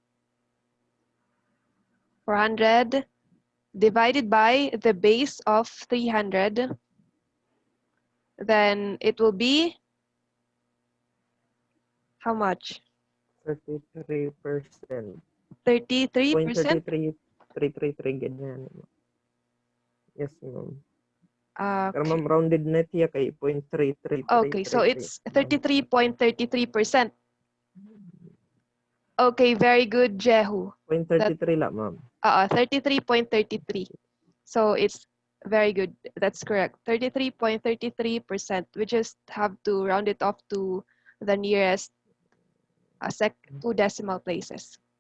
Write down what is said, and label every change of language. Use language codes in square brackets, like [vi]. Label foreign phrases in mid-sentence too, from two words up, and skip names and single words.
[en] 400 divided by the base of 300. Then it will be how much? 33%. 33%? 0.33, ganyan. Yes, ma'am. Pero Okay. [war] ma'am, rounded net hiya kay 0.33. [en] Okay, so it's 33.33%. Okay, very good, Jehu. 0.33 la, ma'am. 33.33. So it's very good. That's correct. 33.33%. We just have to round it off to the nearest two decimal places.